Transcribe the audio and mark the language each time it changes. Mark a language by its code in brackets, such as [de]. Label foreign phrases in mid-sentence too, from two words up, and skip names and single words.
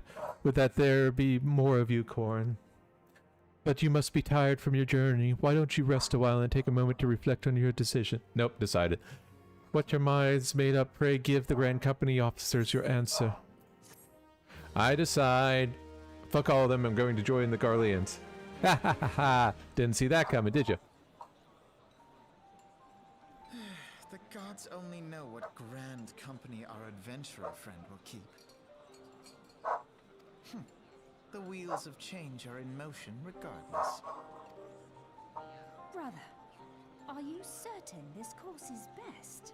[en] Would that there be more of you, Corin. But you must be tired from your journey. Why don't you rest a while and take a moment to reflect on your decision? Nope, decided. What your mind's made up, pray give the Grand Company officers your answer. I decide. Fuck all of them, I'm going to join the Garleans. Ha ha ha ha! Didn't see that coming, did you? The gods only know what grand company our adventurer friend will keep. The wheels of change are in motion regardless. Brother, are you certain this course is best?